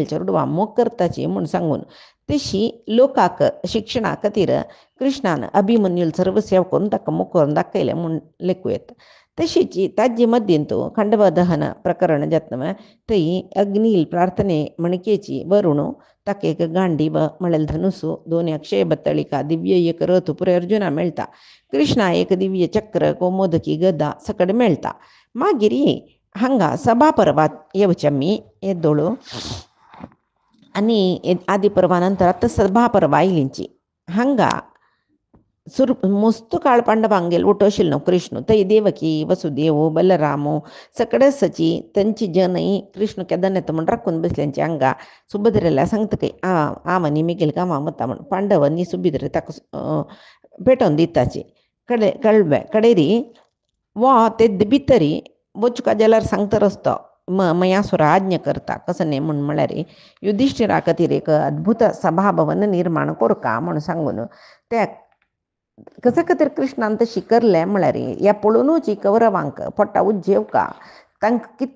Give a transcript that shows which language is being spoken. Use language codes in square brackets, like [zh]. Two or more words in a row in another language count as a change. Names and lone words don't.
[kok] चेडवा मोग करताची म्हूण सांगून तशी लोकांक शिक्षणा खातीर कृष्णान अभिमन्यूल सर्व सेवा करून ताका मोग करून दाखयलें म्हूण लेखूं येता तशीची ताजे मध्यंतू खंडवा दहन प्रकरण जातन थंय अग्नील प्रार्थने मणकेची वरून ताका एक गांडीव म्हळ्यार धनुसू दोन अक्षय बत्तळिका दिव्य एक रथ पुरे अर्जुना मेळटा कृष्णा एक दिव्य चक्र कोमोदकी गदा सकड मेळटा मागीर हांगा सभा पर्वात येवचेमी येदोळू आनी आदी पर्वा नंतर आतां सभा पर्वा आयलींची हांगा मस्त काळ पांडवांगेल ओटो आशिल्लो कृष्ण थंय देवकी वसुदेव बलरामू सकडसची तांची जनय कृष्ण केदार येता म्हूण राखून बसल्यांची हांगा सुभद्रेला सांगता की आनी मिगेल कामां वता म्हूण पांडवांनी सुभद्रे ताका पेटोवन दिताची कळवे कडेरी वा ते भितरी वचका जाल्यार सांगता रस्तो मयासुर आज्ञा करता कसं न्ही म्हूण म्हळ्यार युधिष्ठिरा खातीर एक अद्भुत सभाभवन निर्माण कोरका म्हूण सांगून त्या कसे खातीर कृष्णान तशी करलें म्हळ्यार ह्या पळोवनूच कौरवांक पोट्टा उज्जेवका तांकां कितली